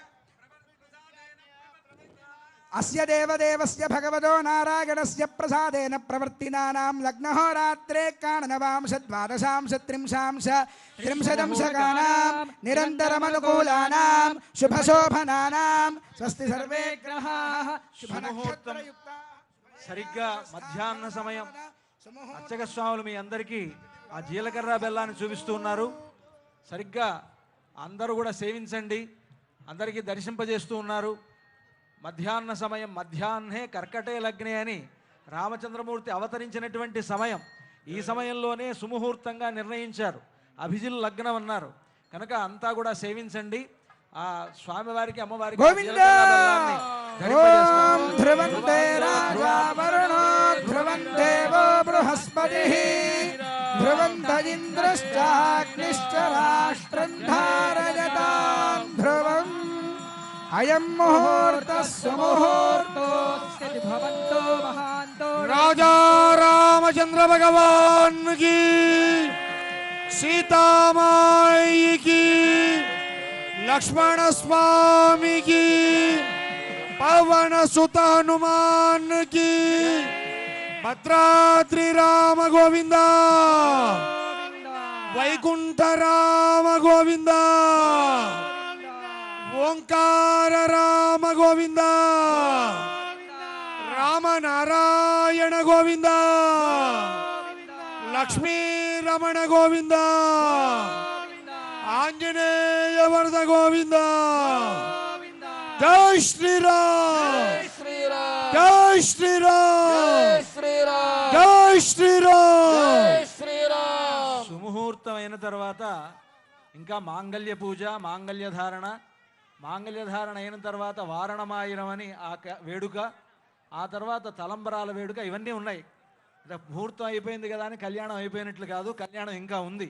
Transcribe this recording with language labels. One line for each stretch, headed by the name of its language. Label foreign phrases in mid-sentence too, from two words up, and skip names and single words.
Sanskrit: अस्य देवदेवस्य भगवतो नारायणस्य प्रसादेन प्रवर्तिनानां लग्नहोरात्रे काणनवांश त्रिंशांश त्रिंशदंशकानां निरन्तरमनुकूलानां शुभशोभनानां स्वस्ति सर्वे ग्रहाः शुभनक्षत्रयुक्ताः.
Telugu: సరిగ్గా మధ్యాహ్న సమయం అర్చక స్వాములు మీ అందరికీ ఆ జీలకర్ర బెల్లాన్ని చూపిస్తూ ఉన్నారు. సరిగ్గా అందరూ కూడా సేవించండి, అందరికీ దర్శింపజేస్తూ ఉన్నారు. మధ్యాహ్న సమయం,
Sanskrit: మధ్యాహ్నే కర్కటే లగ్నే
Telugu: అని రామచంద్రమూర్తి అవతరించినటువంటి సమయం. ఈ సమయంలోనే సుముహూర్తంగా నిర్ణయించారు, అభిజిల్ లగ్నం అన్నారు. కనుక అంతా కూడా సేవించండి. ఆ స్వామివారికి అమ్మవారికి
Sanskrit: अयं मुहूर्तः सुमुहूर्तोऽस्ति भवन्तो महान्तो.
Hindi: राजा रामचंद्र भगवान की, सीता माई की, लक्ष्मण स्वामी की, पवन सुत हनुमान की, भद्राद्रि राम गोविंदा, वैकुंठ राम गोविंदा, ओंकार राम गोविंदा, राम नारायण गोविंदा, लक्ष्मी रमण गोविंदा, आंजनेय वरद गोविंदा. जय श्री राम, जय श्री राम, जय श्री राम.
Telugu: సుముహూర్తమైన తర్వాత ఇంకా మాంగళ్య పూజ, మాంగళ్య ధారణ, మాంగళ్యధారణ అయిన తర్వాత వారణమాయనం అని ఆ వేడుక, ఆ తర్వాత తలంబరాల వేడుక, ఇవన్నీ ఉన్నాయి. ముహూర్తం అయిపోయింది కదా అని కళ్యాణం అయిపోయినట్లు కాదు, కళ్యాణం ఇంకా ఉంది.